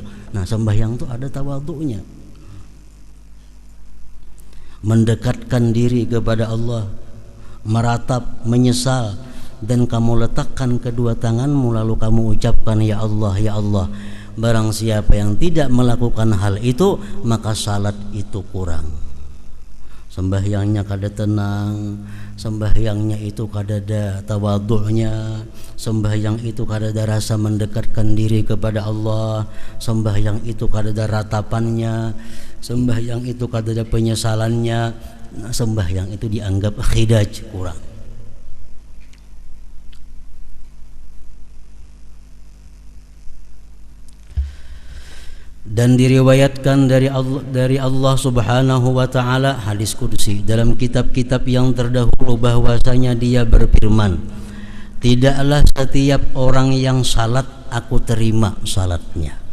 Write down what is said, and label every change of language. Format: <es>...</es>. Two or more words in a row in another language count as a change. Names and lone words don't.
<id>Nah, sembahyang itu ada tawadhu'nya. Mendekatkan diri kepada Allah, meratap, menyesal, dan kamu letakkan kedua tanganmu lalu kamu ucapkan ya Allah, ya Allah. Barang siapa yang tidak melakukan hal itu, maka salat itu kurang.</id> <bjn>Sembahyangnya kada tenang, sembahyangnya itu kada ada tawadhu'nya, sembahyang itu kada ada rasa mendekatkan diri kepada Allah, sembahyang itu kada ada ratapannya, sembahyang itu kada ada penyesalannya.</bjn> <id>sembahyang itu dianggap khidaj, kurang. Dan diriwayatkan dari Allah</id> <ar>سبحانه وتعالى,</ar> <id>hadis qudsi dalam kitab-kitab yang terdahulu, bahwasanya Dia berfirman, tidaklah setiap orang yang salat aku terima salatnya.</id>